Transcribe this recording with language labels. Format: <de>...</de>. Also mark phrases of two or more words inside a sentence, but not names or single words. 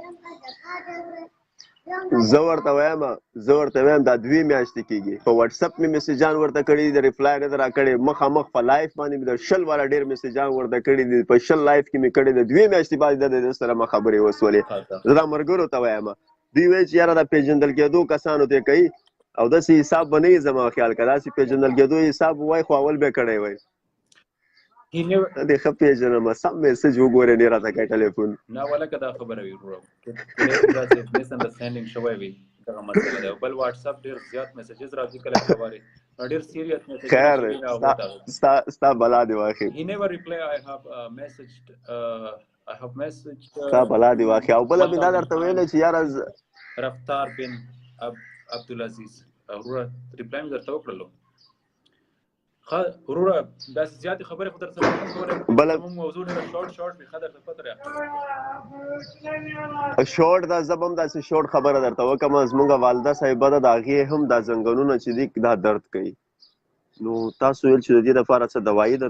<ps>زه ورته وایم دا 2 میاشتې کېږي په واتس اپ مې میسیجان ورته کړي د ریپلای نه ده راکړی مخامخ په لایف باندې مې د 100 والا ډېر میسیجان ورته کړي دي په 100 لایف کې مې کړي د 2 میاشتې بعد د سره ما خبرې وسولې زه دا ملګرو ته وایم دوی وایي چې یاره دا پیژندل کېدو کسانو ته کوي او داسې حساب به نه وي زما خیال که داسې پیژندل کېدو حساب وای خو اول به یې کړی وای دې ښه پېژنم سم میسج وګورې نه راته کوي ټلیفون نه ولکه دا خبره وي وروره داسې مس انډرسټینډینګ شوی وي دغه مسله ده بل واتس اپ ډېر زیات میسجز راځي کله خبرې ډېر</ps> <en>serious messages</en> <ps>خیر ستا بلا دی واخې</ps> <en>he never reply I have messaged</en> <ps>ستا بلا دی واخې او بله مې دا درته ویلی چې یاره رفتار بن عبدالعزیز وروره ریپلای مې درته وکړلو وروره داسې زیاتې خبرې خو درسره نه کولی زموږ موضوع ډېره شارټ وي ښه درته پته راغله شارټ دا زه به هم داسې شارټ خبره درته وکړم زموږ والده صاحبه ده د هغې هم دا زنګنونه چې دي دا درد کوي نو تاسو ویل چې د دې لپاره څه دوایي ده نو</ps>